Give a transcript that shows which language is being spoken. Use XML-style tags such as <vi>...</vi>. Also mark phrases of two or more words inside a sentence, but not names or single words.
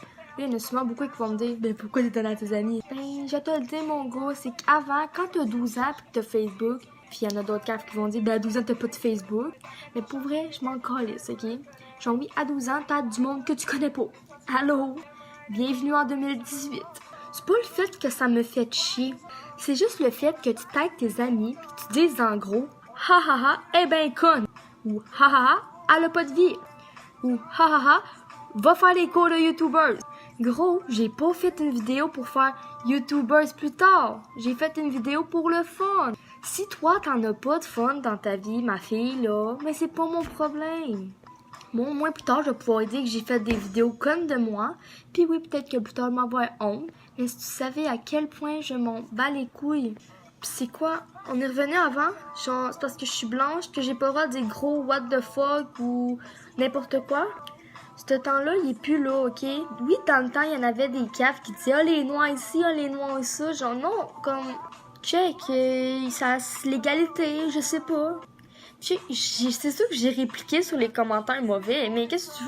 <fr>Là, il y en a souvent beaucoup qui vont me dire, ben pourquoi t'es donné à tes amis? Ben, je te le dis, mon gars, c'est qu'avant, quand t'as 12 ans pis que t'as Facebook, puis il y en a d'autres caves qui vont dire, ben à 12 ans t'as pas de Facebook. Mais pour vrai, je m'en calisse, ok? Genre oui, à 12 ans, t'as du monde que tu connais pas. Allô? Bienvenue en 2018. C'est pas le fait que ça me fait chier. C'est juste le fait que tu tagues tes amis pis que tu dises en gros, ha ha ha, eh ben conne. Ou ha ha ha, elle a pas de vie. Ou ha ha ha, va faire les cours de YouTubers. Gros, j'ai pas fait une vidéo pour faire YouTubers plus tard. J'ai fait une vidéo pour le fun. Si toi t'en as pas de fun dans ta vie, ma fille, là, mais c'est pas mon problème. Bon, moins plus tard, je vais pouvoir dire que j'ai fait des vidéos connes de moi. Puis oui, peut-être que plus tard, m'avoir honte. Mais si tu savais à quel point je m'en bats les couilles. Puis c'est quoi? On est revenu avant? Genre, c'est parce que je suis blanche que j'ai pas le droit de dire gros</fr> <en>what the fuck</en> <fr>ou n'importe quoi? Ce temps-là, il est plus là, ok? Oui, dans le temps, il y en avait des caves qui disaient « Ah, les noirs ici, ah, les noirs ça ». Genre, non, comme, check, ça, c'est l'égalité, je sais pas. C'est sûr que j'ai répliqué sur les commentaires mauvais, mais qu'est-ce que tu veux?</fr>